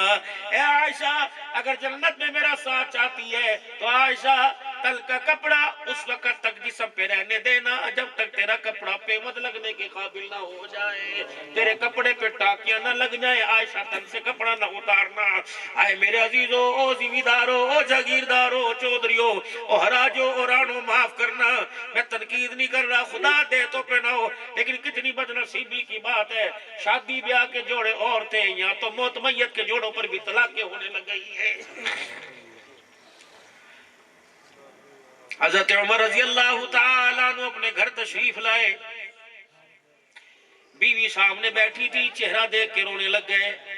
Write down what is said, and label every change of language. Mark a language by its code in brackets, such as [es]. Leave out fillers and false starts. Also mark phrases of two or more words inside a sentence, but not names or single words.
[ur] اے عائشہ اگر جنت میں میرا ساتھ چاہتی ہے تو عائشہ تل کا کپڑا اس وقت تک جسم پہ رہنے دینا جب تک تیرا کپڑا پیمد لگنے کے قابل نہ ہو جائے، تیرے کپڑے پہ ٹاکیاں نہ لگ جائیں۔ عائشہ تن سے کپڑا نہ اتارنا۔ آئے میرے عزیزو، او زمیندارو، او جاگیردارو، چودھریو، او حراجو، او رانو، معاف کرنا، میں تنقید نہیں کر رہا، خدا دے تو پہناؤ، لیکن کتنی بد نصیبی کی بات ہے، شادی بیاہ کے جوڑے اور تھے، یہاں تو موت میت کے جوڑوں پر بھی طلاقیں ہونے لگ گئی ہیں۔ حضرت عمر رضی اللہ تعالیٰ عنہ اپنے گھر تشریف لائے، بیوی سامنے بیٹھی تھی، چہرہ دیکھ کے رونے لگ گئے۔